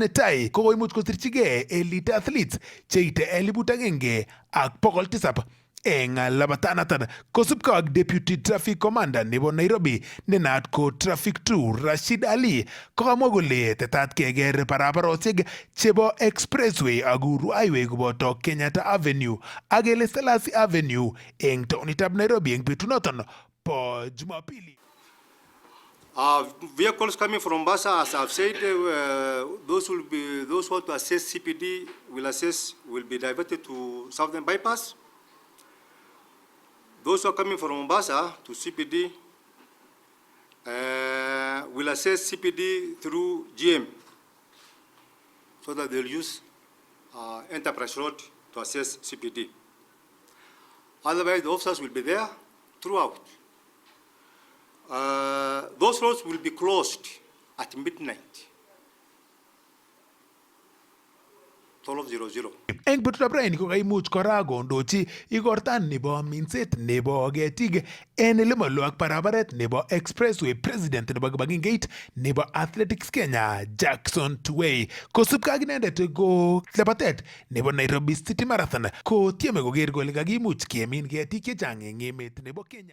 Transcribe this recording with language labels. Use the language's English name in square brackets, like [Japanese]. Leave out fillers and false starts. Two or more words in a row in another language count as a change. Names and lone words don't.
[Kalenjin] netai koimuch kosirchigei [English] elite athletes [Kalenjin] cheite 1,000 ak 700 eng labatanatan kosubkei ak [English] Deputy Traffic Commander [Kalenjin] nebo Nairobi nenaat ko Traffic 2 Rashid Ali kokamwa kole tetat keker barabarosiek chebo Expressway ak Uhuru Highway koboto Kenyatta Avenue ak Haile Selassie Avenue eng taonitab Nairobi eng betunoton po Jumapili. [English] Vehicles coming from Mombasa, as I've said, those who want to access CPD will be diverted to Southern Bypass. Those who are coming from Mombasa to CPD will access CPD through GM, so that they'll use Enterprise Road to access CPD. Otherwise, the officers will be there throughout. Those roads will be closed at midnight. 12:00. [Kalenjin] Eng betutab raini ko kaimuch kora kondochi igortan nebo minset nebo ketik en elemolo ak barabaret nebo Expressway President nebo kibagengeit nebo Athletics Kenya Jackson Tuwei kosubkei ak inendet ko labatet nebo Nairobi City Marathon ko tieme koker kole kakimuch kemin ketik chechang eng emet nebo Kenya.